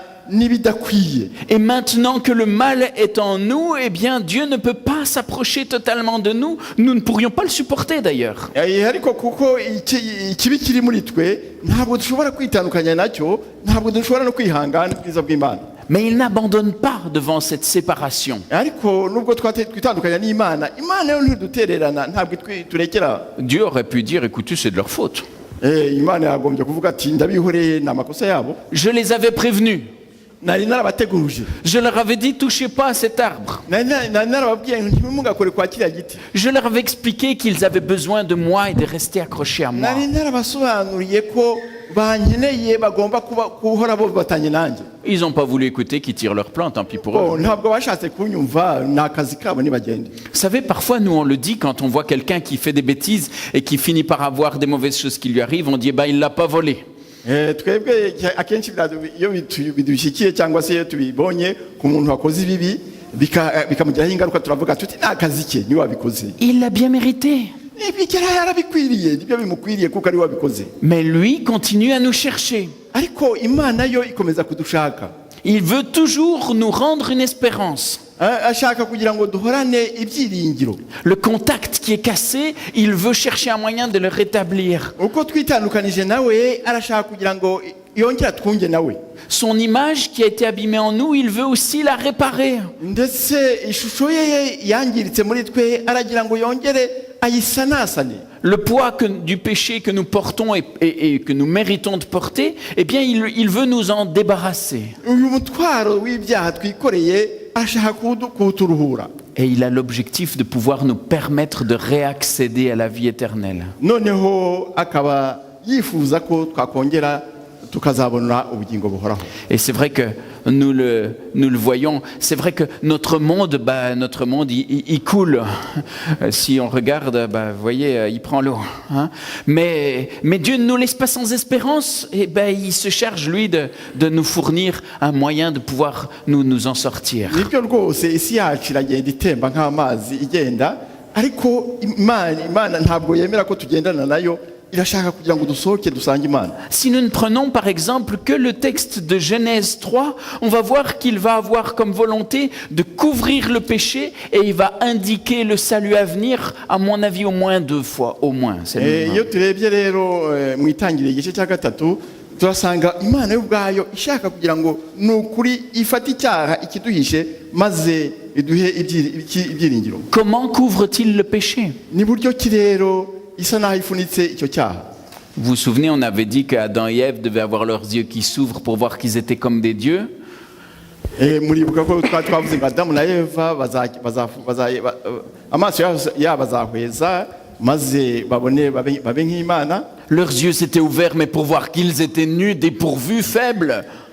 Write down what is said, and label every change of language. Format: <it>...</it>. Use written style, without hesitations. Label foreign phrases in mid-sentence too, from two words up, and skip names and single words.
<rw>n'ibidakwiye.</rw> <fr>Et maintenant que le mal est en nous, eh bien Dieu ne peut pas s'approcher totalement de nous. Nous ne pourrions pas le supporter d'ailleurs.</fr> <rw>Ariko kuko ikibi kiri muri twe ntabwo dushobora kwitandukanya nacyo, ntabwo dushobora no kwihangana ubwiza bw'Imana.</rw> <fr>Mais il n'abandonne pas devant cette séparation.</fr> <rw>Ariko nubwo twitandukanya n'Imana, Imana yo ntidutererana, ntabwo turekera.</rw> <fr>Dieu aurait pu dire, écoutez, c'est de leur faute.</fr> <rw>Imana yagombye kuvuga ati ndabihoreye n'amakosa yabo.</rw> <fr>Je les avais prévenus.</fr> <rw>Nari narabateguje.</rw> <fr>Je leur avais dit, touchez pas à cet arbre.</fr> <rw>Nari narababwiye ntimugakore kwa kiriya giti.</rw> <fr>Je leur avais expliqué qu'ils avaient besoin de moi et de rester accrochés à moi.</fr> <rw>Nari narabasobanuriye ko bankeneye bagomba kuhora bo batanye nanjye.</rw> <fr>Ils n'ont pas voulu écouter, qu'ils tirent leur plan, tant pis pour eux.</fr> <rw>Ntabwo bashatse kunyumva, n'akazi kabo nibagende.</rw> <fr>Vous savez, parfois, nous, on le dit quand on voit quelqu'un qui fait des bêtises et qui finit par avoir des mauvaises choses qui lui arrivent, on dit, il l'a pas volé.</fr> <rw>Twebwe akenshi iyo bidushikiye cyangwa se iyo tubibonye ku muntu wakoze ibibi bikamugiraho ingaruka turavuga tuti n'akazi ke niwe wabikoze.</rw> <fr>Il l'a bien mérité.</fr> <rw>Yarabikwiriye, nibyo bimukwiriye kuko ari we wabikoze.</rw> <fr>Mais lui continue à nous chercher.</fr> <rw>Ariko Imana yo ikomeza kudushaka.</rw> <fr>Il veut toujours nous rendre une espérance.</fr> <rw>Ashaka kugira ngo duhorane ibyiringiro.</rw> <fr>Le contact qui est cassé, il veut chercher un moyen de le rétablir.</fr> <rw>Uko twitandukanije nawe arashaka kugira ngo yongera twunge nawe.</rw> <fr>Son image qui a été abîmée en nous, il veut aussi la réparer.</fr> <rw>Ndetse ishusho ye yangiritse muri twe aragira ngo yongere ayisanasane.</rw> <fr>Le poids du péché que nous portons et que nous méritons de porter, eh bien, il veut nous en débarrasser.</fr> <rw>Uyu mutwaro w'ibyaha twikoreye ashaka kuturuhura.</rw> <fr>Et il a l'objectif de pouvoir nous permettre de réaccéder à la vie éternelle.</fr> <rw>Noneho akaba yifuza ko twakongera tukazabona ubugingo buhoraho.</rw> <fr>Et c'est vrai que nous le voyons. C'est vrai que notre monde, il coule. Si on regarde, vous voyez, il prend l'eau. Hein? Mais Dieu ne nous laisse pas sans espérance. Et il se charge, lui, de nous fournir un moyen de pouvoir nous en sortir.</fr> <rw>Nibyo rwose isi yacu iragenda itemba nk'amazi igenda, ariko Imana ntabwo yemera ko tugendana nayo.</rw> <fr>Si nous ne prenons par exemple que le texte de Genèse 3, on va voir qu'il va avoir comme volonté de couvrir le péché et il va indiquer le salut à venir, à mon avis au moins 2 fois, au moins.</fr> <rw>Iyo turebye rero mu itangiriro igice cya 3 turasanga Imana y'ubwayo ishaka kugira ngo nukuri ifate icyaha ikiduhishe maze iduhe ibyiringiro.</rw> <fr>Comment couvre-t-il le péché?</fr> <rw>Ni buryo ki rero</rw> <fr>Vous vous souvenez, on avait dit qu'Adam et Ève devaient avoir leurs yeux qui s'ouvrent pour voir qu'ils étaient comme des dieux. Leurs yeux s'étaient ouverts, mais pour voir qu'ils étaient nus, dépourvus, faibles.</fr>